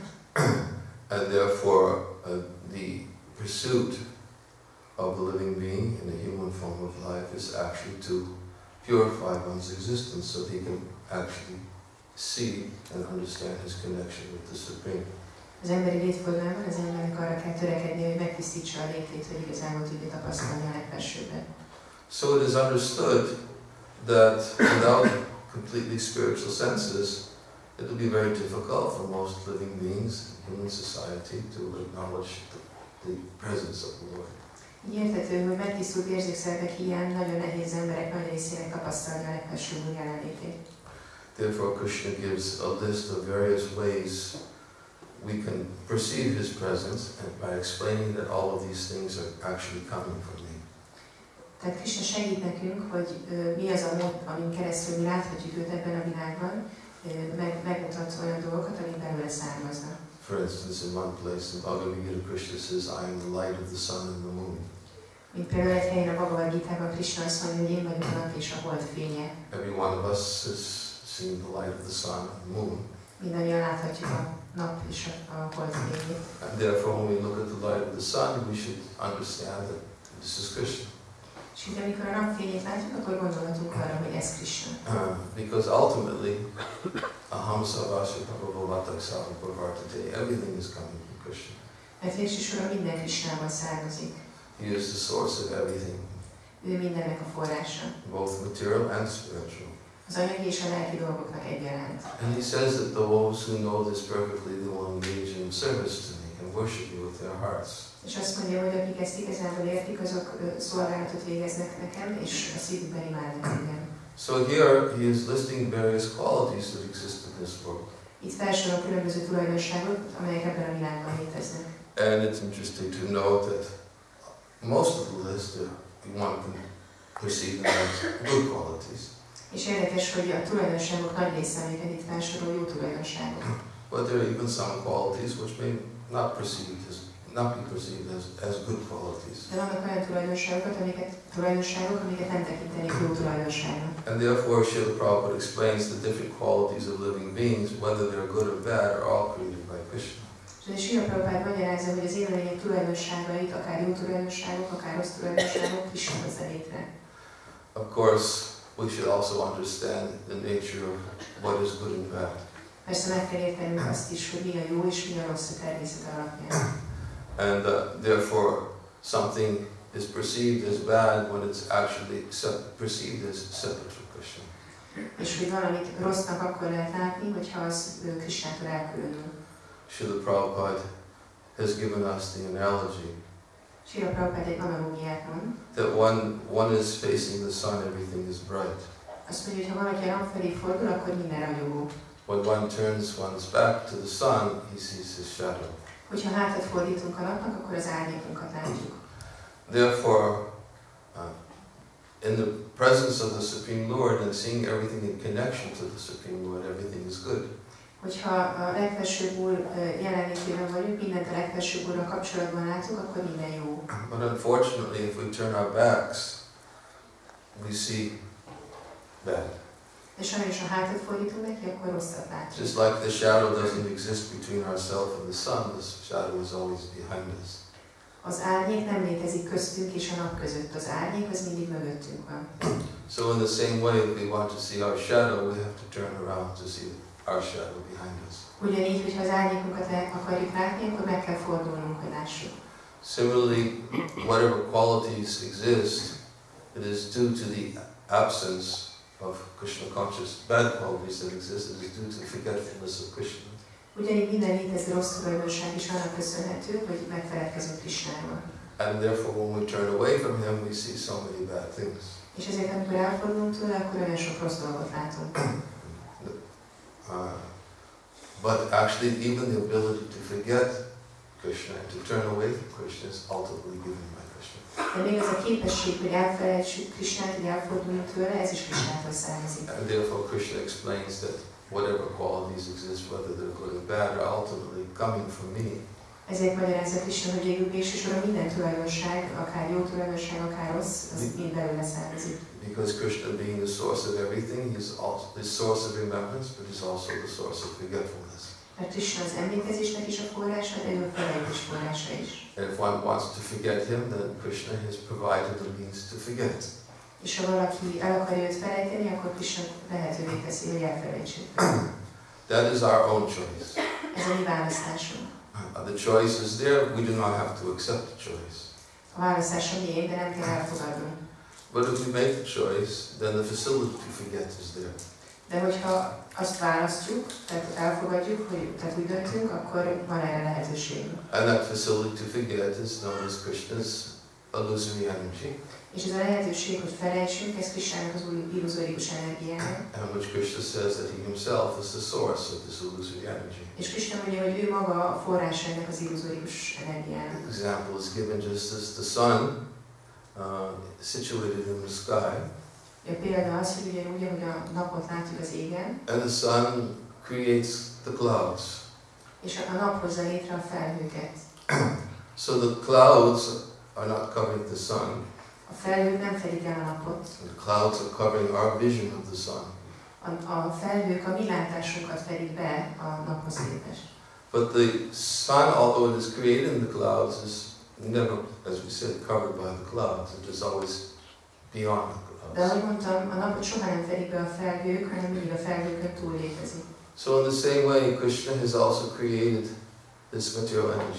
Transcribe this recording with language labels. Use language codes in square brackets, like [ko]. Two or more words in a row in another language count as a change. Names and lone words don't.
[en] And therefore the pursuit of the living being in the human form of life is actually to purify one's existence so that he can actually see and understand his connection with the Supreme. [hu] Az emberi létformában az embernek arra kell törekedni, hogy megtisztítsa a létét, hogy igazából tudja tapasztalni a legfelsőbbet. [en] So it is understood that without completely spiritual senses, it will be very difficult for most living beings in human society to acknowledge the presence of the Lord. [hu] Így érthető, hogy megtisztult érzékszervek hiány nagyon nehéz emberek nagy részének tapasztalni a legfelsőbb Úr jelenlétét. [en] Therefore, Krishna gives a list of various ways we can perceive his presence, and by explaining that all of these things are actually coming from me. [hu] Tehát Krishna segít nekünk, hogy mi az a mód, amin keresztül mi láthatjuk őt ebben a világban, megmutat olyan dolgokat, amik belőle származnak. [en] For instance, in one place in Bhagavad Gita, Krishna says, I am the light of the sun and the moon. [hu] Mint például egy helyen a Bhagavad Gitában Krishna azt mondja, hogy én vagyok a nap és a hold fénye. [en] Every one of us has seen the light of the sun and the moon. [hu] Mindannyian láthatjuk a nap és a hold fényét. [en] And therefore, when we look at the light of the sun, we should understand that this is Krishna. [hu] És így, amikor a napfényét látjuk, akkor gondolhatunk arra, hogy ez Krishna. [en] Because ultimately, [sa] अहं सर्वस्य भगवतक् सर्वपर्वर्तते, [en] everything is coming from Krishna. [hu] Mert végsősorban minden Krishnában származik. [en] He is the source of everything, [hu] Ő mindennek a forrása. [en] both material and spiritual. [hu] Az anyagi és a lelki dolgoknak egyaránt. [en] And he says that those who know this perfectly, they will engage in service to me and worship me with their hearts. [hu] És azt mondja, hogy akik ezt igazából értik, azok szolgálatot végeznek nekem, és a szívükben imádnak engem. [en] So here he is listing various qualities that exist in this world. [hu] Itt felsorol különböző tulajdonságok, amelyek ebben a világban léteznek. [en] And it's interesting to note that most of the list, one can perceive them as good qualities. [hu] És érdekes, hogy a tulajdonságok nagy része, amiket itt felsorol, jó tulajdonságok. [en] But there are even some qualities which may not be perceived as good qualities. [hu] De vannak olyan tulajdonságok, amiket nem tekintenek jó tulajdonságnak. [en] And therefore, Srila Prabhupada explains the different qualities of living beings, whether they're good or bad, are all created by Krishna. [hu] És Srila Prabhupada magyarázza, hogy az élőlények tulajdonságait, akár jó tulajdonságok, akár rossz tulajdonságok, Krishna hozza létre. [en] Of course, we should also understand the nature of what is good and bad. [hu] Persze meg kell értenünk azt is, hogy mi a jó és mi a rossz a természet alapján. [en] And therefore, something is perceived as bad when it's actually perceived as separate from Krishna. [hu] És hogy valamit rossznak akkor lehet látni, hogyha az Krishnától elkülönül. [en] Srila Prabhupada has given us the analogy [hu] Srila Prabhupada egy analógiát mond. [en] that when one is facing the sun, everything is bright. [hu] Azt mondja, hogy ha valaki a nap felé fordul, akkor minden ragyogó. [en] When one turns one's back to the sun, he sees his shadow. [hu] Hogyha hátat fordítunk a napnak, akkor az árnyékunkat látjuk. [en] Therefore, in the presence of the Supreme Lord and seeing everything in connection to the Supreme Lord, everything is good. [hu] Hogyha a legfelsőbb Úr jelenlétében vagyunk, mindent a legfelsőbb Úrral kapcsolatban látunk, akkor minden jó. [en] But unfortunately, if we turn our backs, we see bad. [hu] De sajnos, ha hátat fordítunk neki, akkor rosszat látunk. [en] Just like the shadow doesn't exist between ourselves and the sun, the shadow is always behind us. [hu] Az árnyék nem létezik köztünk és a nap között. Az árnyék az mindig mögöttünk van. [en] So in the same way, if we want to see our shadow, we have to turn around to see our shadow behind us. [hu] Ugyanígy, hogyha az árnyékunkat akarjuk látni, akkor meg kell fordulnunk, hogy lássuk. [en] Similarly, whatever qualities exist, it is due to the absence of Krishna consciousness. Bad qualities that exist, it is due to the forgetfulness of Krishna. [hu] Ugyanígy minden létező rossz tulajdonság is annak köszönhető, hogy megfeledkezünk Krishnáról. [en] And therefore, when we turn away from him, we see so many bad things. [hu] És ezért, amikor elfordulunk tőle, akkor olyan sok rossz dolgot látunk. [en] But actually, even the ability to forget Krishna and to turn away from Krishna is ultimately given by Krishna. [hu] De még az a képesség, hogy elfelejtsük Krishnát, hogy elforduljunk tőle, ez is Krishnától származik. [en] And therefore, Krishna explains that whatever qualities exist, whether they're good or bad, are ultimately coming from me. [hu] Ezért magyarázza Krishna, hogy végül végsősorban minden tulajdonság, akár jó tulajdonság, akár rossz, az mind belőle származik. [en] Because Krishna being the source of everything, he's also the source of remembrance, but he's also the source of forgetfulness. [hu] Mert Krishna az emlékezésnek is a forrása, de ő a felejtés forrása is. [en] And if one wants to forget him, then Krishna has provided the means to forget. [hu] És ha valaki el akarja őt felejteni, akkor Krishna lehetővé teszi, hogy elfelejtsük. [en] That is our own choice. [hu] Ez a mi választásunk. [en] The choice is there, we do not have to accept the choice. [hu] A választás a miénk, de nem kell elfogadnunk. [en] But if we make the choice, then the facility to forget is there. [hu] De hogyha azt választjuk, tehát elfogadjuk, tehát úgy döntünk, akkor van erre lehetőségünk. [en] And that facility to forget is known as Krishna's illusory energy. [hu] És ez a lehetőség, hogy felejtsünk, ez Krisnának az illuzórikus energiája. [en] And which Krishna says that he himself is the source of this illusory energy. [hu] És Krishna mondja, hogy ő maga a forrás ennek az illuzórikus energiának. [en] An example is given just as the sun situated in the sky. [hu] A példa az, hogy ugyanúgy, ahogy a napot látjuk az égen, [en] And the sun creates the clouds. [hu] és a nap hozza létre a felhőket. [en] So the clouds are not covering the sun. [hu] A felhők nem fedik el a napot. [en] The clouds are covering our vision of the sun. [hu] A felhők a mi látásunkat fedik be a naphoz képest. [en] But the sun, although it is created in the clouds, is never, as we said, covered by the clouds. It is always beyond the [hu] De [en] clouds. [hu] ahogy mondtam, a napot soha nem fedik be a felhők, hanem mindig a felhőkön túl létezik. [en] So in the same way, Krishna has also created this material energy.